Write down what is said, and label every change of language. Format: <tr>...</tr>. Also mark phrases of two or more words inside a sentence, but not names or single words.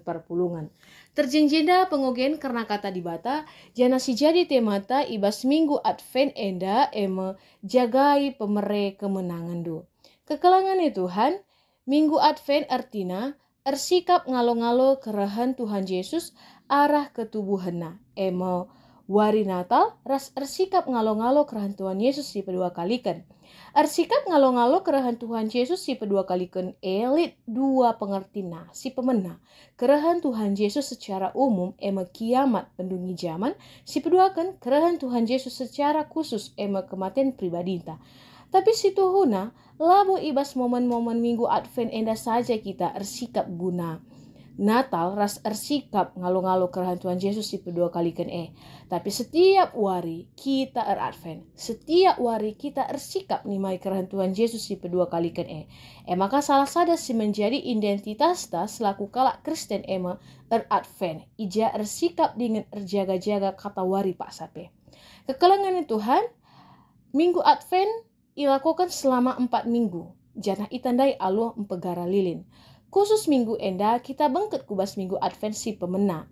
<btx>Terjengjenda pengogen karena kata dibata, jana si jadi temata ibas minggu Advent enda jagai pemere kemenangan du. Kekelangan Tuhan, minggu Advent artina ersikap ngalo-ngalo kerahan Tuhan Yesus arah ketubuhanna. Wari Natal ras ersikap ngalo-ngalo kerahan Tuhan Yesus si kedua kalikan. Ersikap ngalo-ngalo kerahan Tuhan Yesus si kedua kalikan elit dua pengertina si pemena. Kerahan Tuhan Yesus</btx> <id>secara umum kiamat</id> <btx>pendungi zaman si kedua kan kerahan Tuhan Yesus</btx> <id>secara khusus kematian</id> <btx>pribadinta. Tapi situ huna, labo ibas momen-momen minggu Advent enda saja kita ersikap guna Natal ras ersikap ngalo-ngalo kerahan Tuhan Yesus si kedua kalikan Tapi setiap wari kita Advent, setiap wari kita ersikap nimai kerahan Tuhan Yesus si kedua kalikan maka salah sada si menjadi identitas ta selaku kalak Kristen Advent, ija ersikap dengan erjaga-jaga kata wari pak sape. Kekelangan Tuhan, minggu Advent ilakukan</btx> <id>selama 4 minggu.</id> <btx>Janah itandai alu empegara lilin. Khusus minggu enda kita bengket kubas minggu Advent si pemena.</btx>